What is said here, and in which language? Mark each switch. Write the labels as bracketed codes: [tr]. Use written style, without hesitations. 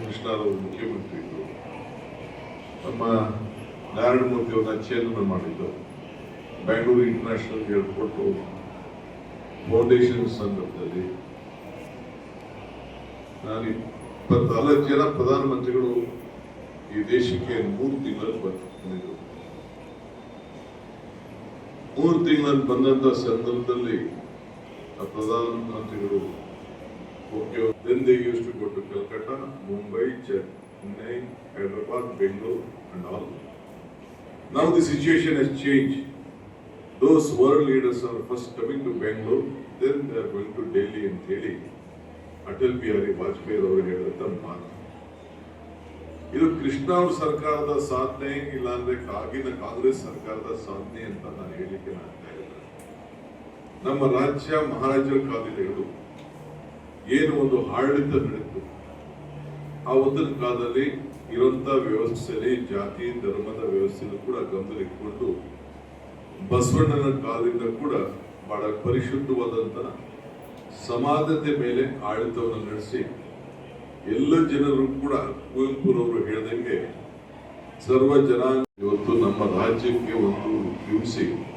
[kn] ಕೃಷ್ಣರವರು ಮುಖ್ಯಮಂತ್ರಿ ಇದ್ರು, ನಮ್ಮ ನಾರಾಯಣ ಮೂರ್ತಿ ಅವರನ್ನ ಚೇರ್ಮನ್ ಮಾಡಿದ್ದು, ಬೆಂಗಳೂರು ಇಂಟರ್ನ್ಯಾಷನಲ್ ಏರ್ಪೋರ್ಟ್ ಫೌಂಡೇಶನ್ ಸಂದರ್ಭದಲ್ಲಿ ನಾನು 24 ಜನ ಪ್ರಧಾನಮಂತ್ರಿಗಳು ಈ ದೇಶಕ್ಕೆ 3 ತಿಂಗಳಲ್ಲಿ ಬಂದಿದ್ರು. 3 ತಿಂಗಳಲ್ಲಿ ಬಂದಂತ ಸಂದರ್ಭದಲ್ಲಿ ಪ್ರಧಾನಮಂತ್ರಿಗಳು [en] then they used to go to Calcutta, Mumbai, Chennai, Hyderabad, Bangalore and all. Now the situation has changed. Those world leaders are first coming to Bangalore, then they are going to Delhi and Delhi. [kn] Atal Bihari Vajpayee ಅವರು ಹೇಳಿದಂತ ಮಾತು ಇದು ಕೃಷ್ಣ ಅವ್ರ ಸರ್ಕಾರದ ಸಾಧನೆ, ಇಲ್ಲಾಂದ್ರೆ ಆಗಿನ ಕಾಂಗ್ರೆಸ್ ಸರ್ಕಾರದ ಸಾಧನೆ ಅಂತ ನಾನು ಹೇಳಿಕೆ ಆಗ್ತಾ ಇಲ್ಲ. ನಮ್ಮ ರಾಜ್ಯ ಮಹಾರಾಜರ ಕಾಲದಲ್ಲಿ ಏನು ಒಂದು ಆಡಳಿತ ನಡೆಯಿತು, ಆ ಒಂದು ಕಾಲದಲ್ಲಿ ಇರುವಂತ ವ್ಯವಸ್ಥೆಯಲ್ಲಿ ಜಾತಿ ಧರ್ಮದ ವ್ಯವಸ್ಥೆಯನ್ನು ಕೂಡ ಗಮನದಲ್ಲಿಟ್ಟುಕೊಂಡು ಬಸವಣ್ಣನ ಕಾಲದಿಂದ ಕೂಡ ಬಹಳ ಪರಿಶುದ್ಧವಾದಂತ ಸಮಾಜದ ಮೇಲೆ ಆಡಳಿತವನ್ನು ನಡೆಸಿ ಎಲ್ಲ ಜನರು ಕೂಡ ಕುವೆಂಪುರವರು ಹೇಳಿದಂಗೆ ಸರ್ವ ಜನಾಂಗ ಇವತ್ತು ನಮ್ಮ ರಾಜ್ಯಕ್ಕೆ ಒಂದು ಹಿಂಸೆ.